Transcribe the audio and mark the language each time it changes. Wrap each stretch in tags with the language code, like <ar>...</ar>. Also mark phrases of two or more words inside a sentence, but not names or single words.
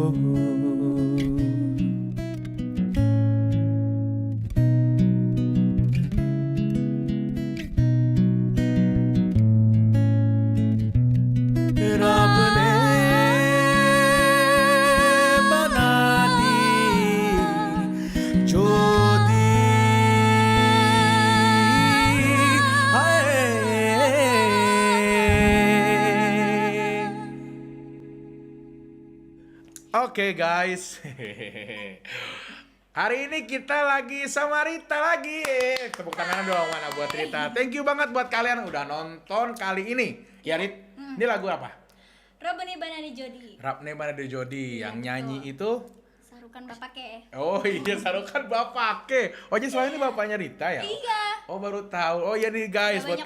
<hi>रब ने बना दी जो दी</hi> <id>Oke guys, hari ini kita lagi sama Rita lagi. Tepuk tangan dong mana buat Rita.</id> <en>Thank you</en> <id>banget buat kalian udah nonton kali ini. Ya Rit, ini lagu apa? Robani Banani Jodi Rapne Banani Jodi. Yang nyanyi itu Sarukan Bapake oh iya, Sarukan Bapake. Oh jadi soalnya ini bapaknya Rita ya? Iya. Oh baru tahu. Oh iya nih guys, buat</id>